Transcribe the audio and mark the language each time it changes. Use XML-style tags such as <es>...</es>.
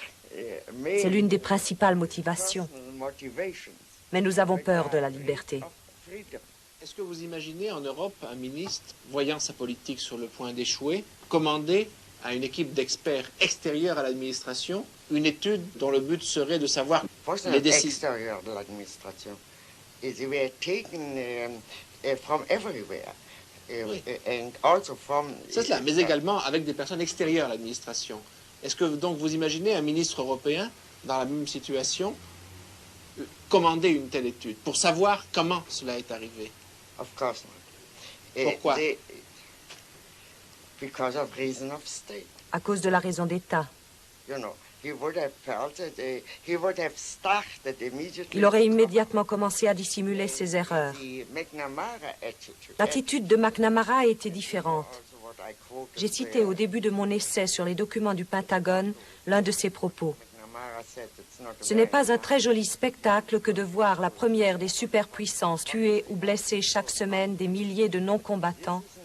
<fr>C'est l'une des principales motivations. Mais nous avons peur de la liberté. Est-ce que vous imaginez en Europe un ministre, voyant sa politique sur le point d'échouer, commander à une équipe d'experts extérieurs à l'administration une étude dont le but serait de savoir les décisions extérieurs de l'administration?</fr> <en>They were taken from everywhere. And also from...</en> <fr>C'est cela, mais également avec des personnes extérieures à l'administration. Est-ce que donc vous imaginez un ministre européen dans la même situation commander une telle étude pour savoir comment cela est arrivé?</fr> <en>Of course not.</en> <fr>Pourquoi?</fr> <en>Because of reason of state.</en> <fr>À cause de la raison d'État.</fr> <en>You know, he would have felt that he would have started immediately.</en> <fr>Il aurait immédiatement commencé à dissimuler ses erreurs.</fr> <en>The McNamara attitude.</en> <fr>L'attitude de McNamara a été différente. J'ai cité au début de mon essai sur les documents du Pentagone l'un de ses propos. Ce n'est pas un très joli spectacle que de voir la première des superpuissances tuer ou blesser chaque semaine des milliers de non-combattants.</fr>